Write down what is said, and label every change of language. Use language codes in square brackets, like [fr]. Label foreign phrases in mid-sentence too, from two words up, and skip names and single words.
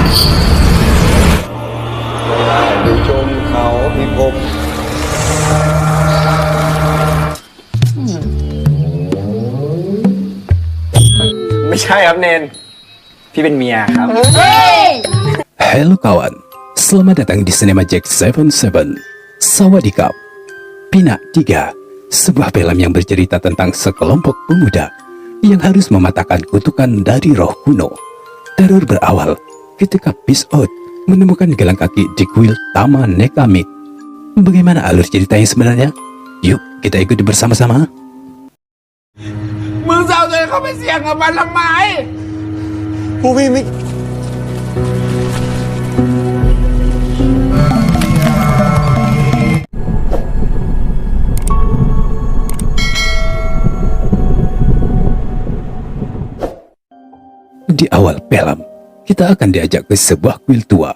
[th] ดูชมเขาพิภพไม่ใช่ครับเนนพี่เป็นเมียครับ [id] Halo kawan, selamat datang di Cinema Jack 77. Sawadikap. Pina 3, sebuah film yang bercerita tentang sekelompok pemuda yang harus mematahkan kutukan dari roh kuno. Teror berawal ketika Peace Out menemukan gelang kaki di kuil Tama Nekamik. Bagaimana alur ceritanya sebenarnya? Yuk kita ikuti bersama-sama. [th] มึงจะเอาตัวเองเข้าไปเสี่ยงกับมันทำไม ผู้พี่ไม่ [id] Di awal film, kita akan diajak ke sebuah kuil tua.